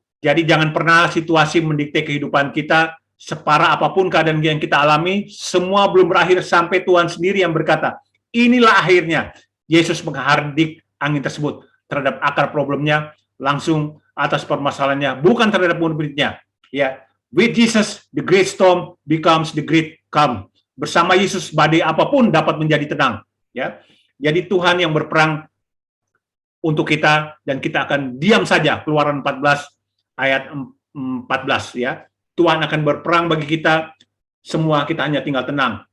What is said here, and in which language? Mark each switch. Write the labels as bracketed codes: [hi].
[id] Jadi jangan pernah situasi mendikte kehidupan kita. Separah apapun keadaan yang kita alami, semua belum berakhir sampai Tuhan sendiri yang berkata, inilah akhirnya. Yesus menghardik angin tersebut terhadap akar problemnya, langsung atas permasalahannya, bukan terhadap murid-muridnya. [en] Ya, with Jesus, the great storm becomes the great calm. [id] Bersama Yesus, badai apapun dapat menjadi tenang. Ya, jadi Tuhan yang berperang untuk kita dan kita akan diam saja. Keluaran 14 ayat 14, ya. Tuhan akan berperang bagi kita, semua kita hanya tinggal tenang.